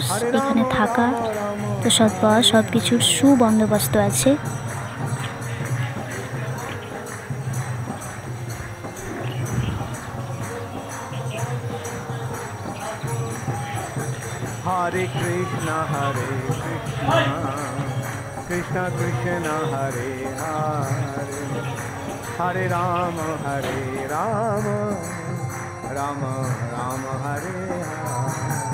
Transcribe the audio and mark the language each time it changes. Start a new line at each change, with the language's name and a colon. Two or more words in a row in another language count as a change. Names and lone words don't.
Bangla: এখানে থাকা তো সব কিছুর সুবন্দোবস্ত আছে।
Sanskrit: হরে কৃষ্ণ কৃষ্ণ কৃষ্ণ হরে হরে, হরে রাম রাম রাম হরে হরে।